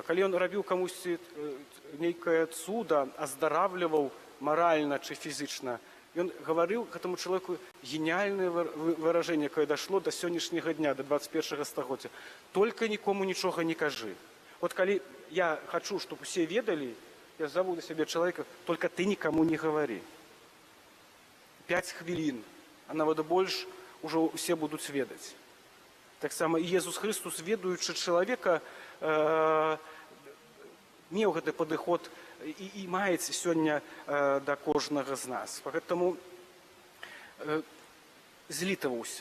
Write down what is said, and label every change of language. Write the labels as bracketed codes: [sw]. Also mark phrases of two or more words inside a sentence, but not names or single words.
[be] Калі ён рабіў камусьці нейкае цуда, аздаравліваў маральна ці фізічна, ён гаварыў гэтаму чалавеку геніальнае выражэнне, якое дашло до сённяшняга дня, до 21 стагоддзя: только нікому нічога не кажы. Калі я хачу, чтобы усе ведалі, я зову до сябе чалавека: [ru] только ты никому не говори. [be] 5 хвілін, а нават больш, ужо усе будуць ведаць. Таксама і Езус Христус, ведаючы чалавека, меў гэты падыход і маецца сёння да кожнага з нас. Поэтому злітаваўся.